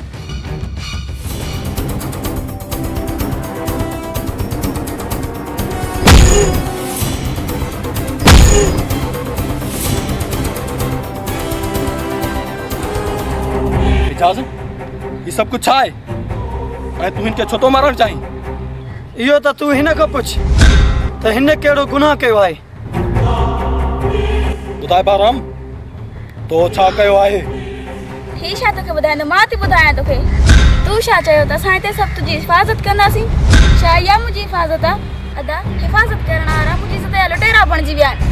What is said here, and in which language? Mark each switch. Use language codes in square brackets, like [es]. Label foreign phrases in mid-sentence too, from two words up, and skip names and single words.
[sd] इजाज़त [hi] ये सब कुछ [sd] छा आहे ऐं तूं हिन खे छो थो मारणु चाहीं इहो त तूं हिन खां पुछ त हिन कहिड़ो गुनाह कयो आहे ॿुधाए बाराम तो छा कयो आहे ही छा तोखे ॿुधाईंदो मां थी ॿुधायां तोखे तूं छा चयो त असां हिते सभु तुंहिंजी हिफ़ाज़त कंदासीं छा इहा मुंहिंजी हिफ़ाज़त आहे अदा हिफ़ाज़त करण वारा मुंहिंजी इज़त जा लुटेरा बणिजी विया आहिनि।